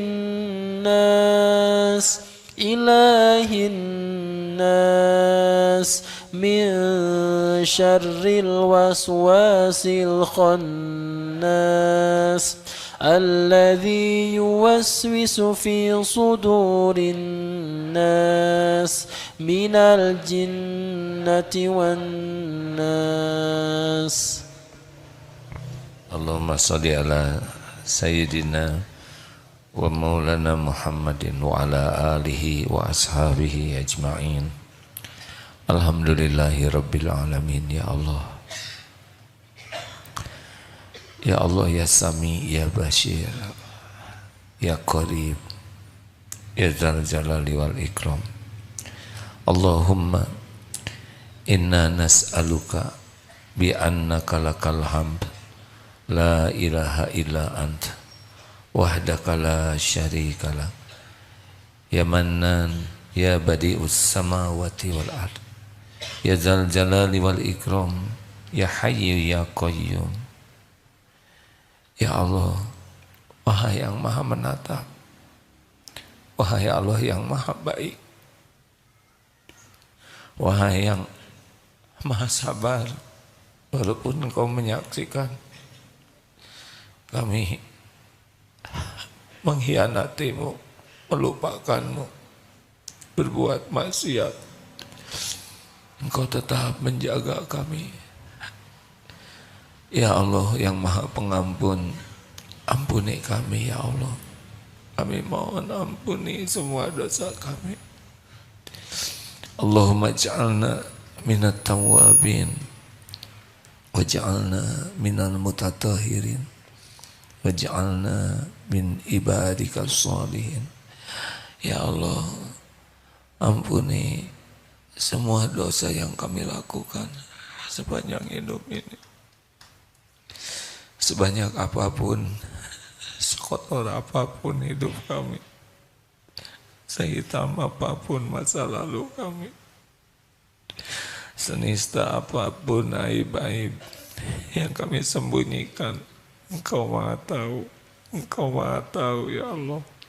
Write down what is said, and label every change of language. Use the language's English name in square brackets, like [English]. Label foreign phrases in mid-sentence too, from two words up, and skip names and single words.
[Arabic] الناس إله الناس من شر الوسواس الخناس الذي يوسوس في صدور الناس من الجنة والناس. اللهم صل على سيدنا ومولانا محمد وعلى آله وأصحابه أجمعين. الحمد لله رب العالمين. يا الله، يا الله، يا سميع، يا بصير، يا قريب، يا ذا الجلال والإكرام. اللهم إنا نسألك بأنك لك الحمد لا إله إلا أنت وحدك لا شريك لك يا منان يا بديع السماوات والأرض يا ذا الجلال والإكرام يا حي يا قيوم. يا الله, [Indonesian] wahai yang maha menatap, wahai Allah yang maha baik, wahai yang maha sabar, walaupun Engkau menyaksikan kami mengkhianatimu, melupakanmu, berbuat maksiat, Engkau tetap menjaga kami. [Arabic] يا الله [Indonesian] yang maha pengampun, ampuni kami [Arabic] يا الله. [Indonesian] Kami mohon ampuni semua dosa kami. [Arabic] اللهم اجعلنا من التوابين واجعلنا من المتطهرين واجعلنا من عبادك الصالحين. يا الله, [Indonesian] ampuni semua dosa yang kami lakukan sepanjang hidup ini. Sebanyak apapun, sekotor apapun hidup kami, sehitam apapun masa lalu kami, senista apapun aib-aib yang kami sembunyikan, Engkau Maha tahu, Engkau Maha tahu [Arabic] يا الله.